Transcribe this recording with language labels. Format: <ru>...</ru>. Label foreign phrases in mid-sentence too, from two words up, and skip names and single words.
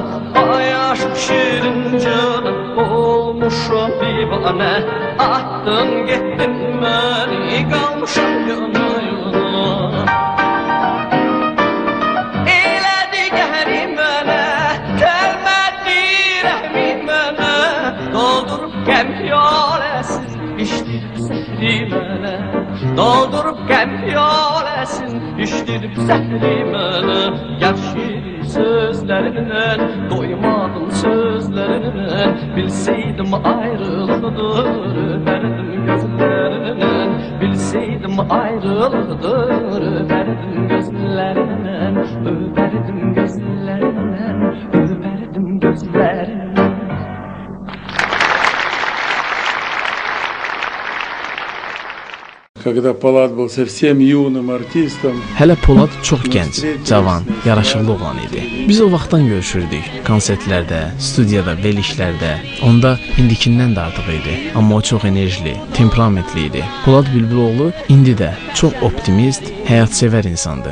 <tr>Ay aşk şirin canım olmuşum divane, attın gittin beni kalmışım yana yana.</tr> <az>Doldurup gəm piyaləsin, içdirib zəhri mənə. Gevşir sözlərindən, doymadım sözlərindən. Bilseydim ayrılıqdır, öpərdim gözlərindən. Bilseydim ayrılıqdır, öpərdim gözlərindən. Öpərdim gözlərindən, öpərdim gözlərindən.</az> <ru>Когда Polad был совсем юным артистом.</ru> <az>Hələ Polad çox gənc, cavan, yaraşıqlı oğlan idi. Biz o vaxtdan görüşürdük. Konsertlərdə, studiyada, verilişlərdə. Onda indikindən də artıq idi. Amma o çox enerjili, temperamentli idi. Polad Bülbüloğlu indi də çox optimist, həyatsevər insandır.</az>